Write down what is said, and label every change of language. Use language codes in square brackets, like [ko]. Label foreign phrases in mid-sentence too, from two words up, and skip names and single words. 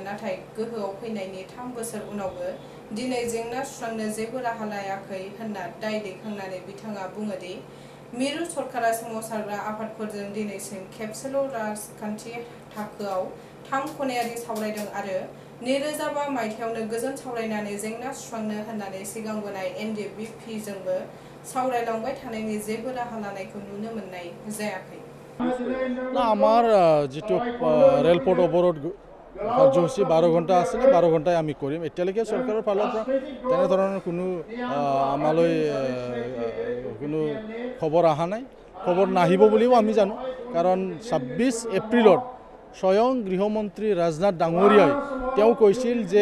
[brx] नाथाय गोहोआव फैनायनि 3 बोसोर उनावबो दिनै जेंना सुस्रांनो जेबो राहा लायाखै होनना दाय दैखांनानै बिथाङा बुङो दि मिरु सरकारा सोमावसारग्रा आफादफोरजों दिनैसिम खेबसेल' राजखान्थि थाखोआव 3 खनायारि सावरायदों आरो 2005 मायथाइयावनो गोजोन सावरायनानै जेंना सुस्रांनो होननानै सिगांबोनाय NDBP जोंबो सावरायलांबाय थानायनि जेबो राहा लानायखौ नुनो मोननाय जायाखै। [as] না আমার যেটো ৰেলপথ অৱৰোধ কাৰ্যসূচী 12 ঘণ্টা আছিলে 12 ঘণ্টাই আমি কৰিম এতিয়ালৈকে চৰকাৰৰ ফালৰ পৰা তেনে ধৰণৰ কোনো আমালৈ কোনো খবৰ অহা নাই খবৰ নাহিব বুলিও আমি জানো কাৰণ 26 এপ্ৰিলত স্বয়ং গৃহমন্ত্ৰী ৰাজনাথ ডাঙৰীয়াই তেওঁ কৈছিল যে